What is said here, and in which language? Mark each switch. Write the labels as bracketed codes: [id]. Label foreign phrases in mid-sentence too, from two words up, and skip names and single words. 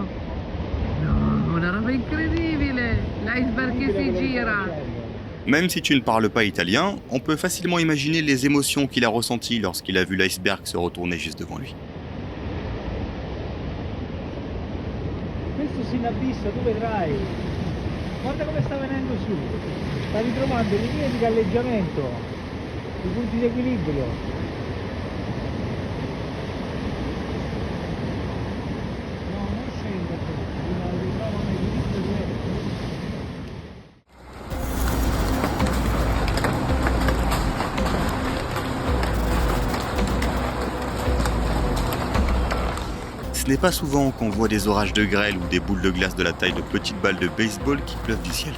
[it] No, una roba incredibile! L'iceberg che si gira! [fr] Même si tu ne parles pas italien, on peut facilement imaginer les émotions qu'il a ressenties lorsqu'il a vu l'iceberg se retourner juste devant lui. [it] Questo si inabissa, tu vedrai. Guarda come sta venendo su. Sta ritrovando le linee di galleggiamento, i punti di equilibrio. [fr] Ce n'est pas souvent qu'on voit des orages de grêle ou des boules de glace de la taille de petites balles de baseball qui pleuvent du ciel.